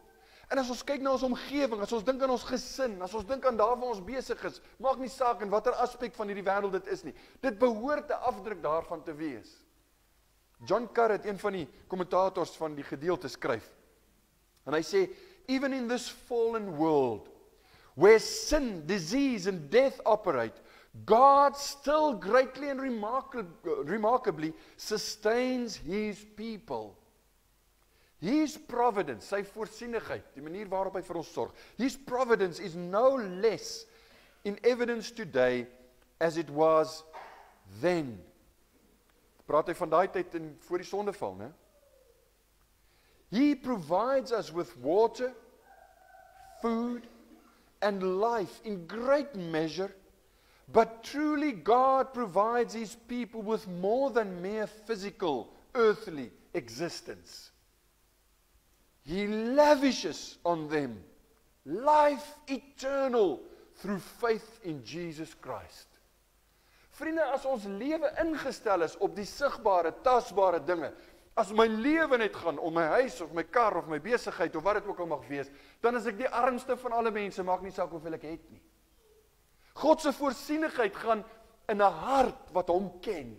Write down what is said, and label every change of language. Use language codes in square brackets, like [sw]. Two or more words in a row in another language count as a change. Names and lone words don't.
[af] En as ons kyk na ons omgewing, as ons dink aan ons gesin, as ons dink aan daar waar ons besig is, maak nie saak in watter aspek van hierdie wêreld dit is nie. Dit behoort 'n afdruk daarvan te wees. John Carrett, een van die kommentators van die gedeelte, skryf. En hy sê, [en] even in this fallen world, where sin, disease and death operate, God still greatly and remarkably sustains his people. His providence, [af] sy voorsienigheid, die manier waarop hy vir ons sorg, [en] his providence is no less in evidence today as it was then. [af] Praat hy van daai tyd voor die sondeval, né? [en] He provides us with water, food, and life in great measure, but truly God provides his people with more than mere physical, earthly existence. He lavishes on them life eternal through faith in Jesus Christ. [af] Vriende, as ons lewe ingestel is op die sigbare, tasbare dinge, as my lewe net gaan om my huis of my kar of my besigheid of wat dit ook al mag wees, dan is ek die armste van alle mense, maak nie saak hoeveel ek het nie. God se voorsienigheid gaan in 'n hart wat hom ken.